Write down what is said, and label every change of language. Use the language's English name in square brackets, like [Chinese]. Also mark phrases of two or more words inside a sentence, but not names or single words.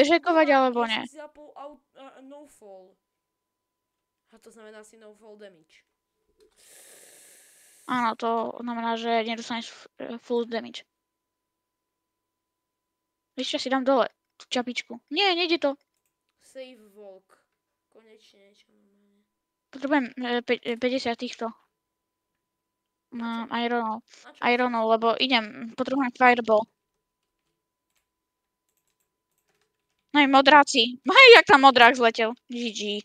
[Slovak] Budeš hekovať, alebo nie? Ja som si zapol [English] no fall. [Slovak] A to znamená asi [English] no fall damage. [Slovak] Áno, to znamená, že nedostaneš [English] full damage. [Slovak] Ešte si dám dole tú čapičku. Nie, nejde to. [English] Save walk. [Slovak] Konečne niečo normálne. Potrebujem 50 týchto. Ironov, lebo potrebujem fireball. No i modráci. Hej, jak tam modrák zletel. GG.